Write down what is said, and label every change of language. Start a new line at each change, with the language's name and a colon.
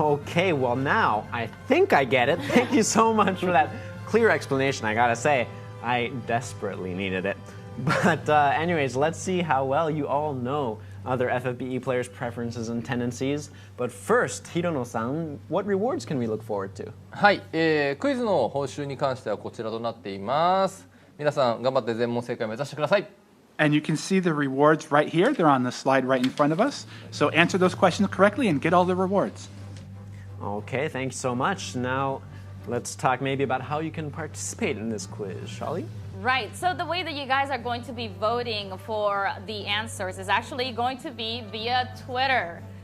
English: Okay, well now I think I get it. Thank you so much for that clear explanation. I gotta say, I desperately needed it. But anyways, let's see how well you all know other FFBE players' preferences and tendencies. But first, Hirono-san, what rewards can we look forward to?
Japanese: はい、クイズの報酬に関してはこちらとなっています。皆さん頑張って全問正解を目指してください。
English: And you can see the rewards right here. They're on the slide right in front of us. So answer those questions correctly and get all the rewards. Okay, thanks so much. Now, let's talk maybe about how you can participate in this quiz. Shaly? Right, so the way that you guys are going to be voting for the answers is actually going to be via Twitter.